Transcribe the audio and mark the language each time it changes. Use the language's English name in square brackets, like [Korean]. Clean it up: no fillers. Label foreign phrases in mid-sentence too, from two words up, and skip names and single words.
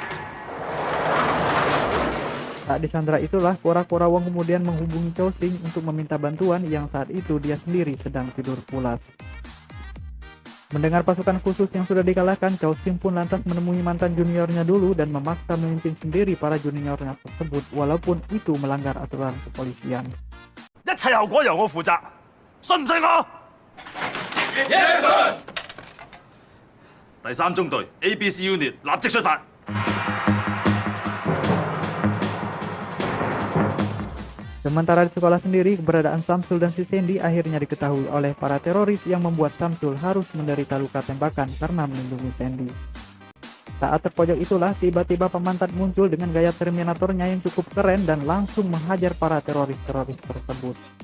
[Indonesian] Saat disandra itulah, Kura-Kura Wong kemudian menghubungi Chow Sing untuk meminta bantuan yang saat itu dia sendiri sedang tidur pulas. Mendengar pasukan khusus yang sudah dikalahkan, Chow Sing pun lantas menemui mantan juniornya dulu dan memaksa memimpin sendiri para juniornya tersebut walaupun itu melanggar aturan kepolisian. [Cantonese] 一切後果由我負責，信唔信我？ [English] Yes, sir. [Cantonese] 第3中隊 [English] ABC Unit [Cantonese] 立即出發。 [Indonesian] Sementara di sekolah sendiri, keberadaan Samsul dan si Sandy akhirnya diketahui oleh para teroris yang membuat Samsul harus menderita luka tembakan karena melindungi Sandy. Saat terpojok itulah, tiba-tiba Pak Mantat muncul dengan gaya Terminatornya yang cukup keren dan langsung menghajar para teroris-teroris tersebut.